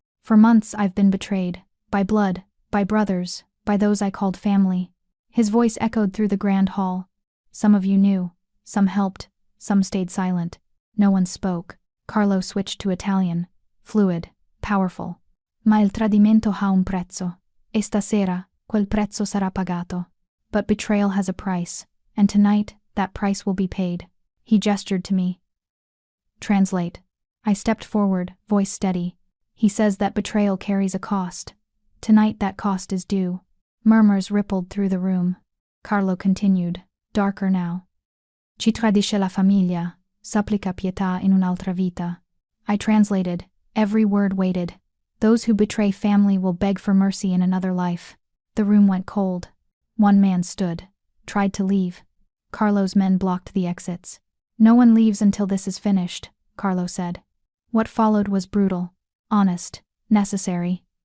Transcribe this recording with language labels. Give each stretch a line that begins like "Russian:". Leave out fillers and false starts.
English: For months I've been betrayed. By blood, by brothers, by those I called family. His voice echoed through the grand hall. Some of you knew, some helped, some stayed silent. No one spoke. Carlo switched to Italian, fluid, powerful.
Italian: Ma il tradimento ha un prezzo, e stasera, quel prezzo sarà pagato.
English: But betrayal has a price, and tonight, that price will be paid. He gestured to me. Translate. I stepped forward, voice steady. He says that betrayal carries a cost. Tonight that cost is due. Murmurs rippled through the room. Carlo continued, darker now.
Italian: Ci tradisce la famiglia, supplica pietà in un'altra vita.
English: I translated, every word weighted. Those who betray family will beg for mercy in another life. The room went cold. One man stood, tried to leave. Carlo's men blocked the exits. No one leaves until this is finished, Carlo said. What followed was brutal, honest, necessary.